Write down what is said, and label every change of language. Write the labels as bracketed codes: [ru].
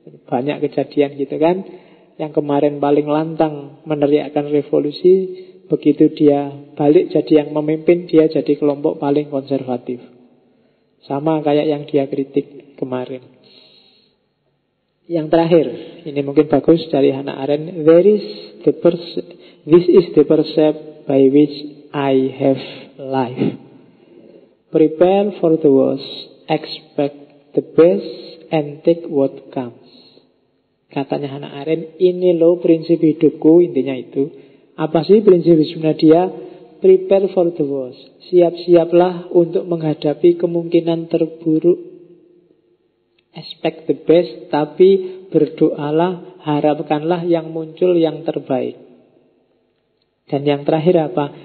[id] Banyak kejadian gitu kan. Yang kemarin paling lantang meneriakkan revolusi, begitu dia balik jadi yang memimpin, dia jadi kelompok paling konservatif. Sama kayak yang dia kritik kemarin. Yang terakhir, ini mungkin bagus dari Hannah Arendt. [en] This is the percept by which I have life. Prepare for the worst, expect the best, and take what comes. [id] Katanya Hannah Arendt, ini loh prinsip hidupku, intinya itu. Apa sih prinsip hidupnya dia? [en] Prepare for the worst. [id] Siap-siaplah untuk menghadapi kemungkinan terburuk. [en] Expect the best, [id] tapi berdoalah, harapkanlah yang muncul yang terbaik. Dan yang terakhir apa?